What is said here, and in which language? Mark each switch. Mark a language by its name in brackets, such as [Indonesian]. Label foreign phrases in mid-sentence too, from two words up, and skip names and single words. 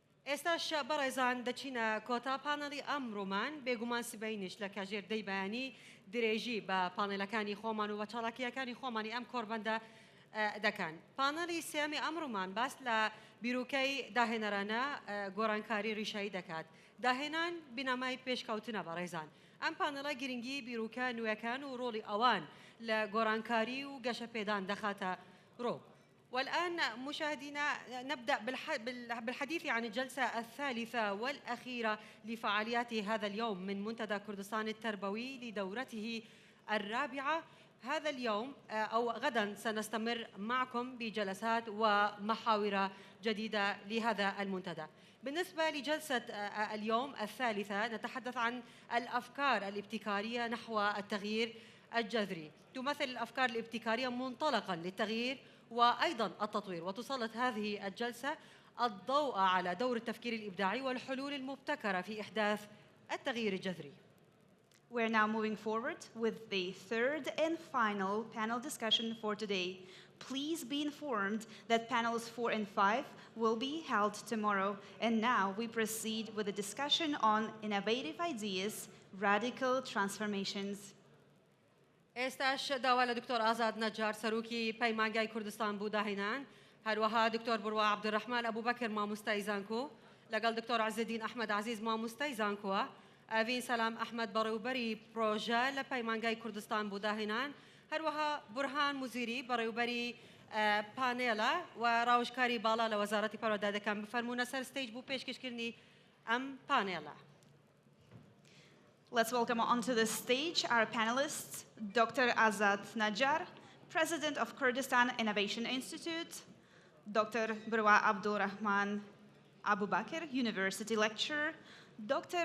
[Central Kurdish] ئێستاش بەڕێزان دەچینە کۆتا پانەڵی ئەمڕۆمان بێگومان سبەینش لە کاژێردەی بەیانی درێژی بە پانێلەکانی خۆمان و بە چاڵاکیەکانی خۆمانی ئەم کۆربەندە دەکەن. پانەڵی سێمی ئەمڕۆمان باس لە بیرروکەی داهێنەرانە گۆڕانکاری ڕیشایی دەکات. داهێنان بینامای پێشکەوتنە بەڕێزان. ئەم پانەڵە گرنگی بیرروکە نوێەکان و ڕۆڵی ئەوان لە گۆڕانکاری و گەشە پێدان دەخاتە ڕۆ. [Arabic] والآن مشاهدينا نبدأ بالحديث عن الجلسة الثالثة والأخيرة لفعاليات هذا اليوم من منتدى كردستان التربوي لدورته الرابعة. هذا اليوم أو غدا سنستمر معكم بجلسات ومحاور جديدة لهذا المنتدى. بالنسبة لجلسة اليوم الثالثة نتحدث عن الأفكار الابتكارية نحو التغيير الجذري. تمثل الأفكار الابتكارية منطلقا للتغيير وأيضا التطوير، وتسلط هذه الجلسة الضوء على دور التفكير الإبداعي والحلول المبتكرة في إحداث التغيير الجذري. [English] We're now moving forward with the third and final panel discussion for today. Please be informed that panels 4 and 5 will be held tomorrow. And now we proceed with a discussion on innovative ideas, radical transformations. [Central Kurdish] ئێستاش داوا لە دکتۆر ئازاد نەجار سەرۆکی پەیمانگای کوردستان بوو داهێنان، هەروەها دکتۆر بڕوا عەبدوڕەحمان ئەبوبەکر مامۆستای زانکۆ لەگەڵ دکتۆر عەزیزدین ئەحمەد عەزیز مامۆستای زانکۆوە، ئەڤین سەلام ئەحمەد بەڕێوەبەری پرۆژە لە پەیمانگای کوردستان بوو داهێنان، هەروەها بورهان موزیری بەڕێوەبەری پانێڵە و ڕاوژکاری باڵا لە وەزارەتی پەروەردەدەکان بفەرمونە سەر ستەیج بوو پێشکەشکردنی ئەم پانێڵە. [English] Let's welcome onto the stage our panelists, Dr. Azad Najjar, President of Kurdistan Innovation Institute, Dr. Burwa Abdurrahman Abubakir, University Lecturer, Dr.